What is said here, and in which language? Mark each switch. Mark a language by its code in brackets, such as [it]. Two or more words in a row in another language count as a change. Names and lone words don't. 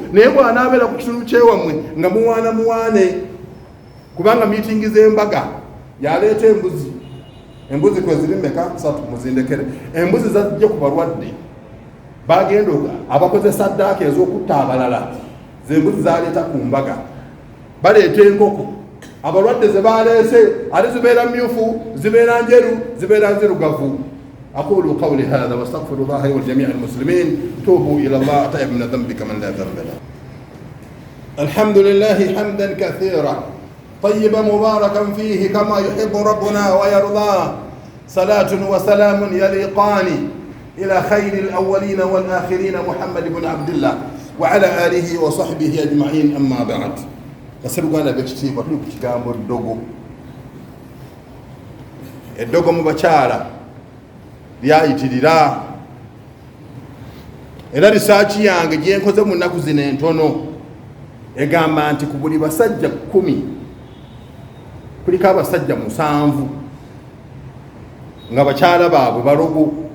[lg] naye bw'anaabeera ku kitundu kyewammwe nga muwaane, kubanga miitingi z'embaga yaleeta embuzi kwe ziri mmeka 3 muzindekere. embuzi zajja ku balwadde, bagenda abakozesa ddaaka ez'okutta abalala, zembuzi zaleeta ku mbaga. baleeta enkoko, abalwadde ze baleese ate zibeera myufu, zibeera njeru, zibeera nzirugavu. [ar] أقول قولي هذا وأستغفر الله لي ولجميع المسلمين توبوا إلى الله التائب من الذنب كمن لا ذنب له. الحمد لله حمدا كثيرا طيبا مباركا فيه كما يحب ربنا ويرضاه. صلاة وسلام يليقان إلى خير الأولين والآخرين محمد بن عبد الله وعلى آله وصحبه أجمعين. أما بعد، [lg] kasiruganda bekitiibwa tuli ku kigambo eddogo mu bakyala lyayitirira, era risaaki yange gye nkoze mu nnaku zino entono egamba nti ku buli basajja 10 kuliko abasajja 7 nga bakyala baabwe balogo.